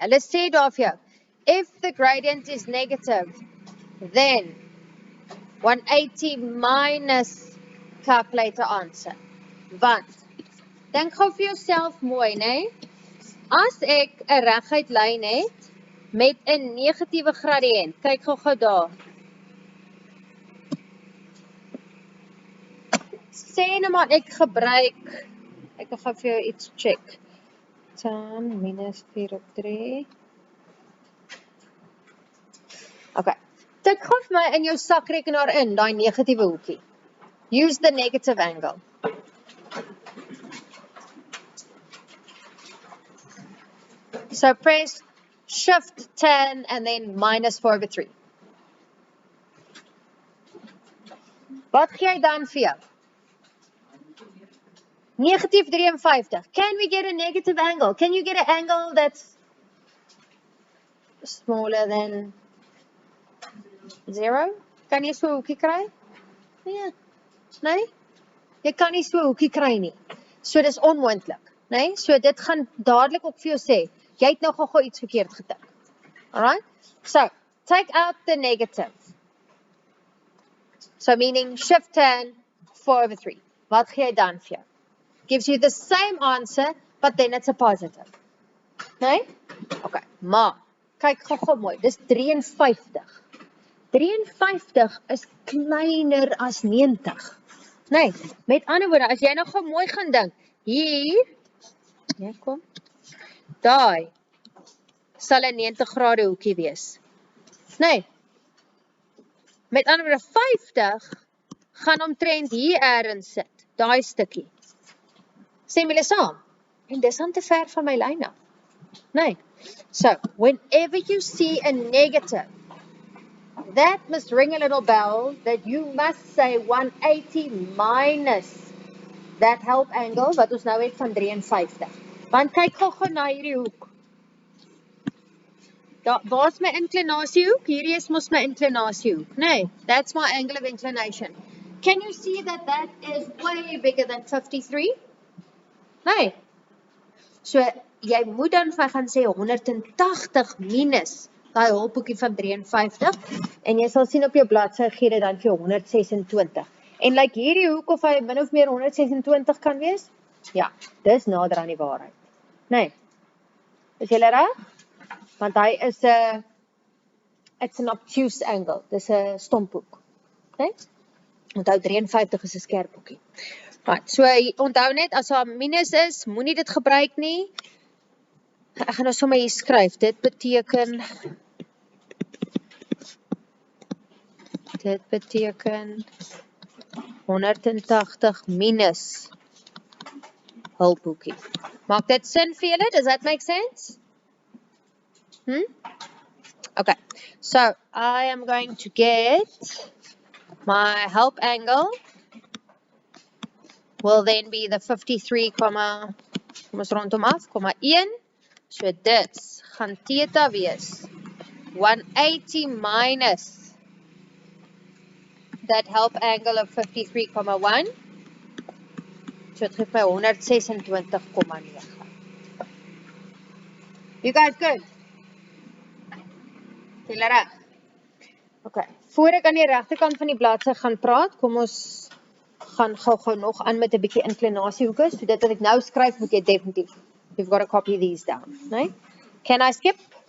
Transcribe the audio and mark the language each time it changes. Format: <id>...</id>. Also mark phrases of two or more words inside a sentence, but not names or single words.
<af>Hulle sê daar vir jou,</af> <en>if the gradient is negative, then 180 minus calculate the answer.</en> <af>Want, denk gou vir jouself mooi, nee? As ek 'n reguit lyn het met 'n negatiewe gradiënt, kyk gou daar. Sê nou maar ek gebruik, ek gaan vir jou iets check. Tan minus 4/3. Okay. Tik gou vir my in jou sakrekenaar in, daai negatiewe hoekie.</af> <en>Use the negative angle. So press shift 10 and then minus 4/3.</en> <af>Wat gee jy dan vir jou?</af> <en>Negative 53. Can we get a negative angle? Can you get an angle that's smaller than 0?</en> <af>Kan jy so 'n hoekie kry? Nee. Nee? Jy kan nie so 'n hoekie kry nie. So dis onmoontlik, nee? So dit gaan dadelik ook vir jou sê, jy het nou gou iets verkeerd getik.</af> <en>Alright? So, take out the negative. So meaning shift 10 4/3.</en> <af>Wat gee jy dan vir jou?</af> <en>Gives you the same answer, but then it's a positive.</en> <af>Nee? Okay, maar, kyk gou mooi, dis 53. 53 is kleiner as 90. Nee, met ander woorde, as jy nou gou mooi gaan dink, hier, ja kom, daai, sal 'n 90 grade hoekie wees. Nee, met ander woorde, 50 gaan omtrent hier ergens sit, daai stukkie. Sê my saam, en dis aan te ver van my lyn af. Nee,</af> <en>so, whenever you see a negative, that must ring a little bell that you must say 180 minus that help angle,</en> <af>wat ons nou het van 53. Want kyk gou na hierdie hoek. Waar is my inclinasiehoek? Hierdie is mos my inclinasiehoek. Nee,</af> <en>that's my angle of inclination. Can you see that that is way bigger than 53?</en> <af>Nee. So, jy moet dan vir gaan sê 180 minus daai hulphoekie van 53 en jy sal sien op jou bladsy gee dit dan vir 126. En like hierdie hoek of hy min of meer 126 kan wees? Ja, dis nader aan die waarheid. Nee. Is julle reg? Want hy is</af> <en>it's an obtuse angle.</en> <af>Dis 'n stomphoek. Nee? Onthou 53 is 'n skerp hoekie. Right, so onthou net as daar minus is, moenie dit gebruik nie. Ek gaan nou sommer hier skryf. Dit beteken 180 minus hulphoekie. Maak dit sin vir julle?</af> <en>Does that make sense? Okay, so I am going to get my help angle will then be the 53,</en> <af>kom ons rondom af, 1. So dit gaan theta wees 180 minus</af> <en>that help angle of 53,1.</en> <af>So het geef my 126,9.</af> <en>You guys good?</en> <af>Julle reg? Okay. Voor ek aan die regterkant van die bladsy gaan praat, kom ons gaan gou nog aan met 'n bietjie inklinasiehoeke. So dit wat ek nou skryf, moet jy definitief.</af> <en>You've got to copy these down, right? Can I skip?</en>